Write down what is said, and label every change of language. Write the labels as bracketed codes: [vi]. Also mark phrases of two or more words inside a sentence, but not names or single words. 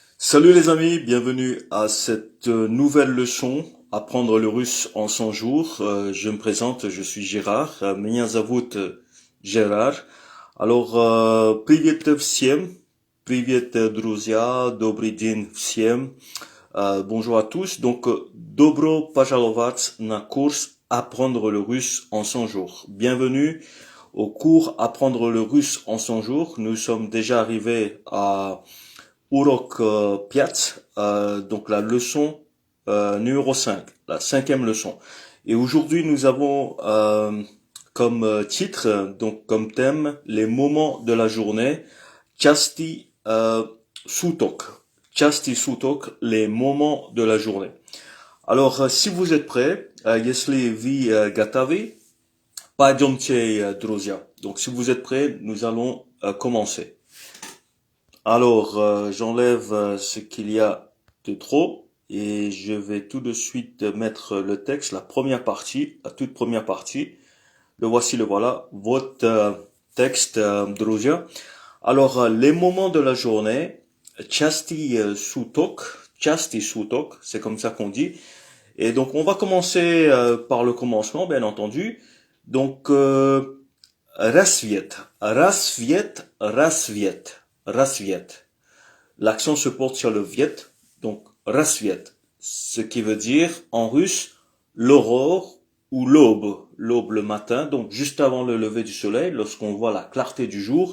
[fr] Salut les amis, bienvenue à cette nouvelle leçon, apprendre le russe en 100 jours. Je me présente, je suis Gérard, [ru] меня зовут Gérard. [fr] Alors, [ru] привет всем, привет друзья, добрый день всем. [fr] Bonjour à tous. Donc, [ru] добро пожаловать на курс apprendre le russe en 100 jours. [fr] Bienvenue au cours apprendre le russe en 100 jours. Nous sommes déjà arrivés à Urok 5, donc la leçon numéro 5, la cinquième leçon. Et aujourd'hui, nous avons comme titre, donc comme thème, les moments de la journée, [ru] части суток. части суток, [fr] les moments de la journée. Alors, si vous êtes prêts, [ru] если вы готовы, пойдемте, друзья. [fr] Donc, si vous êtes prêts, nous allons commencer. Alors, j'enlève ce qu'il y a de trop et je vais tout de suite mettre le texte, la première partie, la toute première partie. Le voici, le voilà, votre texte, друзья. Alors, les moments de la journée, [ru] части суток, [fr] c'est comme ça qu'on dit. Et donc, on va commencer par le commencement, bien entendu. Donc, [ru] рассвет, рассвет. [fr] L'accent se porte sur le viet, donc рассвет, ce qui veut dire en russe l'aurore ou l'aube, l'aube le matin, donc juste avant le lever du soleil, lorsqu'on voit la clarté du jour.